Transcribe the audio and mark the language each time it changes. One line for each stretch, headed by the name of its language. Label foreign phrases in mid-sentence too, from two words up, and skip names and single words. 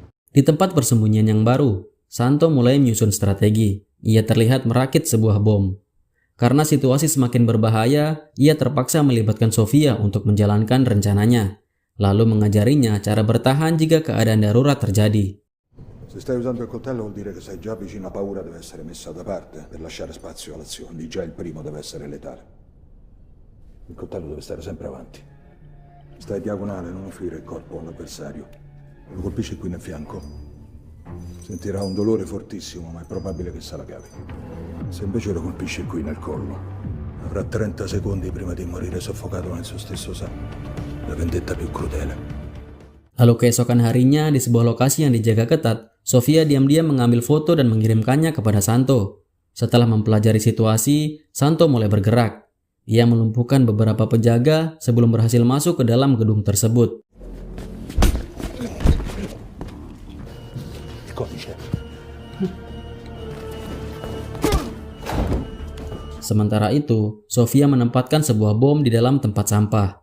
Indonesian: Di tempat persembunyian yang baru, Santo mulai menyusun strategi. Ia terlihat merakit sebuah bom. Karena situasi semakin berbahaya, ia terpaksa melibatkan Sofia untuk menjalankan rencananya, lalu mengajarinya cara bertahan jika keadaan darurat terjadi.
Italian: Se stai usando il coltello vuol dire che sei già vicino a paura deve essere messa da parte per lasciare spazio all'azione. Già il primo deve essere letale. Il coltello deve stare sempre avanti. Stai diagonale, non offrire il corpo all'avversario. Lo colpisci qui nel fianco. Sentirà un dolore fortissimo, ma è probabile che se la cavi. Se invece lo colpisci qui nel collo, avrà 30 secondi prima di morire soffocato nel suo stesso sangue. La vendetta più crudele.
Indonesian: Lalu keesokan harinya di sebuah lokasi yang dijaga ketat, Sofia diam-diam mengambil foto dan mengirimkannya kepada Santo. Setelah mempelajari situasi, Santo mulai bergerak. Ia melumpuhkan beberapa penjaga sebelum berhasil masuk ke dalam gedung tersebut. Sementara itu, Sofia menempatkan sebuah bom di dalam tempat sampah.